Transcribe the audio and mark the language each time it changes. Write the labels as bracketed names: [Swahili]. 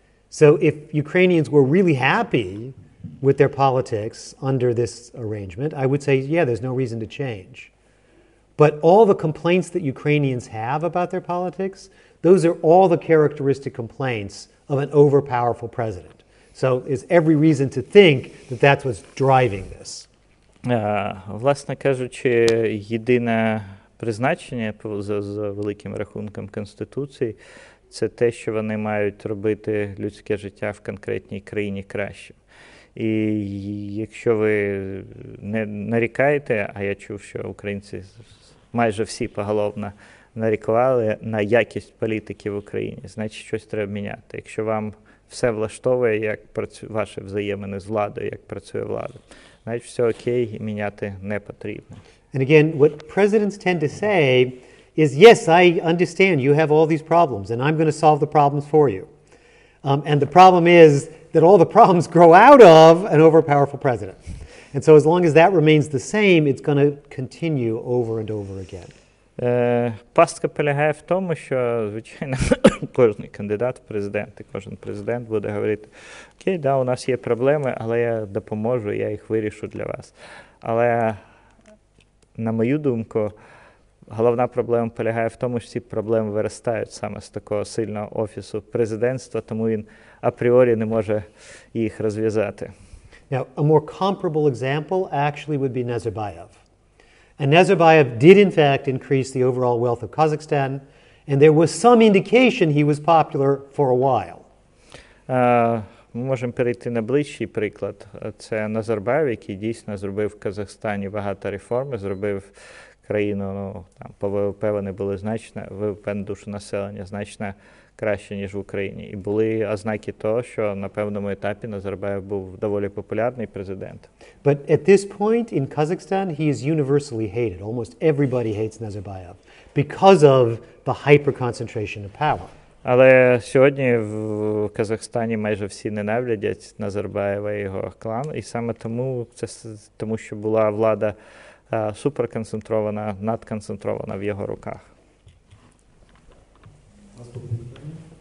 [English] So if Ukrainians were really happy with their politics under this arrangement, I would say, yeah, there's no reason to change. But all the complaints that Ukrainians have about their politics, those are all the characteristic complaints of an overpowerful president. So there's every reason to think that that's what's driving this. [Ukrainian] Власне кажучи, єдине призначення за великим рахунком Конституції – це те, що вони мають робити людське життя в конкретній країні кращим. І якщо ви не нарікаєте, а я чув, що українці майже всі поголовно нарікували на якість політики в Україні, значить щось треба міняти. Якщо вам все влаштовує, як ваші взаємини з владою, як працює влада, значить все окей, і міняти не потрібно. [English] And again, what presidents tend to say is, yes, I understand you have all these problems, and I'm going to solve the problems for you. And the problem is that all the problems grow out of an overpowerful president. And so as long as that remains the same, it's going to continue over and over again. [Ukrainian] Пастка полягає в тому, що, звичайно, кожен кандидат в президенти, кожен президент буде говорити, окей, да, у нас є проблеми, але я допоможу, я їх вирішу для вас. Але, на мою думку, головна проблема полягає в тому, що ці проблеми виростають саме з такого сильного офісу президентства, тому він апріорі не може їх розв'язати. [English] Now, a more comparable example actually would be Nazarbayev. And Nazarbayev did, in fact, increase the overall wealth of Kazakhstan, and there was some indication he was popular for a while. [Ukrainian] Ми можемо перейти на ближчий приклад. Це Назарбаєв, який дійсно зробив в Казахстані багато реформ, зробив країну, ну, там, по ВВП вони були значно, ВВП на душу населення значно краще, ніж в Україні. І були ознаки того, що на певному етапі Назарбаєв був доволі популярний президент. [English] But at this point in Kazakhstan, he is universally hated. Almost everybody hates Nazarbayev because of the hyper-concentration of power. [Ukrainian] Але сьогодні в Казахстані майже всі ненавидять Назарбаєва і його клан, і саме тому, що була влада суперконцентрована, надконцентрована в його руках. Наступне питання.